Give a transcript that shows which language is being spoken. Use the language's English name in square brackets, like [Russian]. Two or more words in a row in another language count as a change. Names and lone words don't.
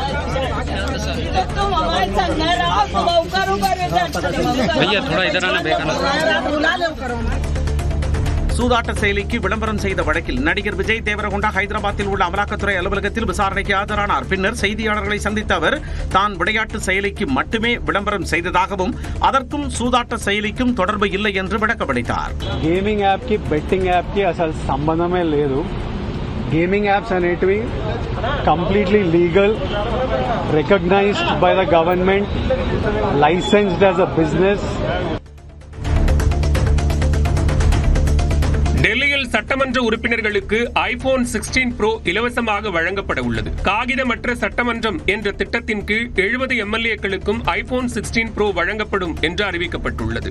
[Tamil] சூதாட்ட செயலிக்கு விளம்பரம் செய்த வழக்கில் நடிகர் விஜய் தேவரகொண்டா ஹைதராபாத்தில் உள்ள அமலாக்கத்துறை அலுவலகத்தில் விசாரணைக்கு ஆஜரானார். பின்னர் செய்தியாளர்களை சந்தித்த அவர் தான் விளையாட்டு செயலிக்கு மட்டுமே விளம்பரம் செய்ததாகவும் அதற்கும் சூதாட்ட செயலிக்கும் தொடர்பு இல்லை என்று விளக்கமளித்தார். [English] gaming app [Telugu] కి [English] betting app [Telugu] కి అసలు సంబంధమే లేదు. [English] gaming apps అనేటివి completely legal, recognized by the government, licensed as a business. [Tamil] டெல்லியில் சட்டமன்ற உறுப்பினர்களுக்கு ஐபோன் 16 Pro இலவசமாக வழங்கப்பட உள்ளது. காகிதமற்ற சட்டமன்றம் என்ற திட்டத்தின் கீழ் 70 எம்எல்ஏக்களுக்கும் ஐபோன் 16 Pro வழங்கப்படும் என்று அறிவிக்கப்பட்டுள்ளது.